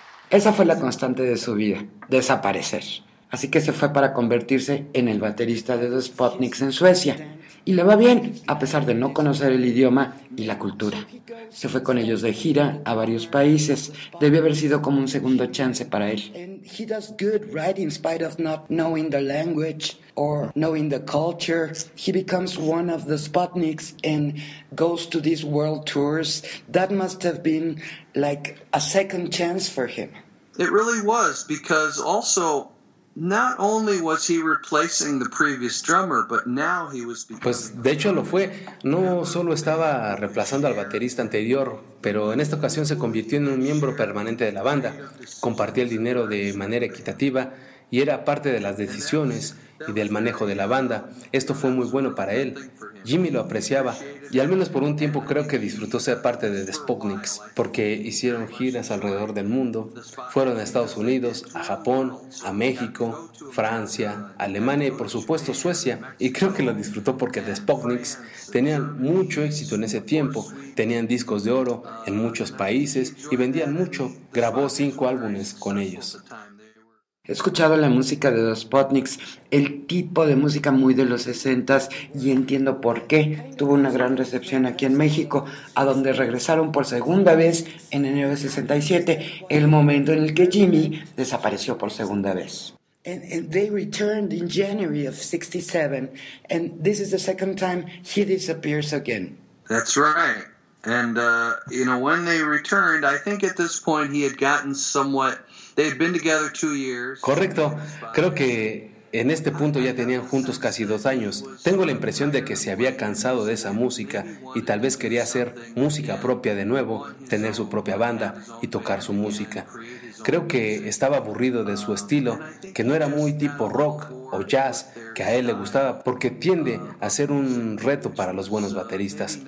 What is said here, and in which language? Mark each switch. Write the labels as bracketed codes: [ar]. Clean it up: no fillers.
[es] Esa fue la constante de su vida, desaparecer. Así que se fue para convertirse en el baterista de The Spocknicks en Suecia. Y le va bien, a pesar de no conocer el idioma y la cultura. Se fue con ellos de gira a varios países. Debió haber sido como un segundo chance para él. [en] He does good, right, in spite of not knowing the language or knowing the culture. He becomes one of the Spocknicks and goes to these world tours. That must have been like a second chance for him. It really was, because also, not only was he replacing the previous drummer, but now he was becoming... [es] Pues de hecho lo fue. No solo estaba reemplazando al baterista anterior, pero en esta ocasión se convirtió en un miembro permanente de la banda. Compartía el dinero de manera equitativa y era parte de las decisiones y del manejo de la banda. Esto fue muy bueno para él. Jimmy lo apreciaba y al menos por un tiempo creo que disfrutó ser parte de The Spooknicks, porque hicieron giras alrededor del mundo, fueron a Estados Unidos, a Japón, a México, Francia, Alemania y por supuesto Suecia, y creo que lo disfrutó porque The Spooknicks tenían mucho éxito en ese tiempo, tenían discos de oro en muchos países y vendían mucho, grabó 5 álbumes con ellos. He escuchado la música de The Spooknicks, el tipo de música muy de los 60s, y entiendo por qué tuvo una gran recepción aquí en México, a donde regresaron por segunda vez en enero de 67, el momento en el que Jimmy desapareció por segunda vez. [en] And they returned in January of 67, and this is the second time he disappears again. That's right. And, you know, when they returned, I think at this point he had gotten somewhat... They'd been together 2 years. [es] Correcto. Creo que en este punto ya tenían juntos casi 2 años. Tengo la impresión de que se había cansado de esa música y tal vez quería hacer música propia de nuevo, tener su propia banda y tocar su música. Creo que estaba aburrido de su estilo, que no era muy tipo rock o jazz, que a él le gustaba, porque tiende a ser un reto para los buenos bateristas.